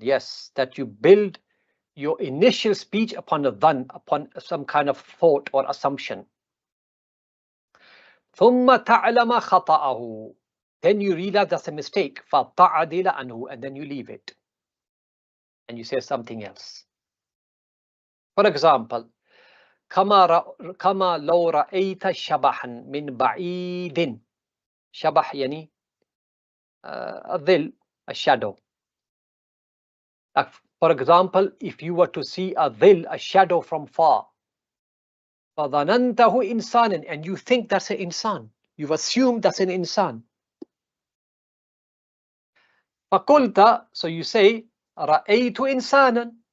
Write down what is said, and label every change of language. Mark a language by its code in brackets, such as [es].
[en] Yes, that you build your initial speech upon a dhan, upon some kind of thought or assumption. [ar] ثم تعلم خطأه. [en] Then you realize that's a mistake. [ar] فَتَعْدِلَ عَنْهُ, [en] and then you leave it. And you say something else. For example, [ar] كما لو رأيت شبحا من بعيد. شبح يعني الظل, [en] a shadow. Like, for example, if you were to see a dhil, a shadow from far, [ar] فَظَنَنْتَهُ إِنسَانًا, [en] and you think that's an insan. You've assumed that's an insan. فَقُلْتَ, so you say [ar] رَأَيْتُ إِنسَانًا.